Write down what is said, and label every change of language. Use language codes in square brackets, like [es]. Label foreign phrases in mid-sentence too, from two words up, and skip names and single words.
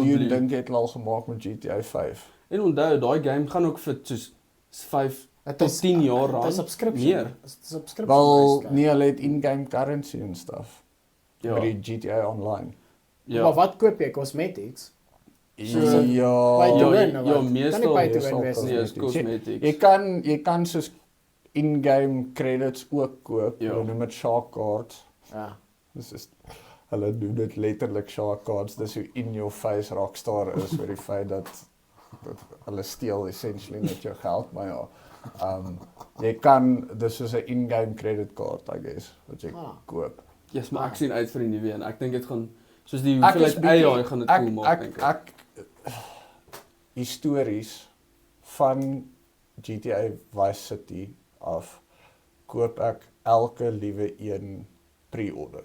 [af] biljoen dink jy het hulle al gemaak met GTA 5? En onthou, daai game gaan ook vir soos 5 Dit tot 10 jaar Dit is aan. subscription. Meer. Dit is subscription. Wel, based, nee, hulle het [en] in-game currency [af] en stuff. Ja. By die GTA Online. Ja. Maar wat koop jy? Cosmetics? Ja, [en] Buy to win, [af] ja, of wat? Kan meestal- nie [en] buy to [af] meestal win wees nie. Nee, is Jy cosmetics. jy kan soos [en] in-game credits [af] ook koop. Ja. Hulle noem dit [en] shark cards. [af] Ja. Dis is hulle doen dit letterlik [en] shark cards. [af] Dis hoe [en] in your face [af] Rockstar is oor die feit dat hulle steel essentially net jou geld, maar ja. Jy kan dis soos 'n [en] in-game credit card, I guess, [af] wat jy koop. Yes, maar ek sien uit vir die nuwe een. Ek dink dit gaan soos die Ek is hoeveelheid bietjie- AI gaan dit cool maak dink ek. ek histories van GTA Vice City af koop ek elke liewe een pre-order.